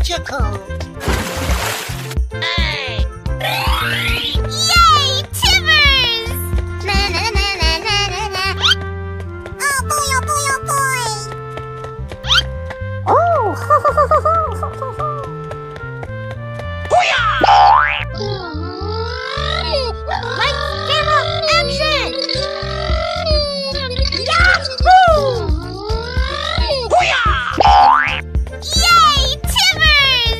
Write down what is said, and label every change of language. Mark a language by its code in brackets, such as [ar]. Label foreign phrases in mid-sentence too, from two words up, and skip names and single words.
[en] magical! Yay, Timbers! Na na na na na na na. Oh boy, oh boy, oh boy! Oh, Lights, camera, action! Yay, Timbers!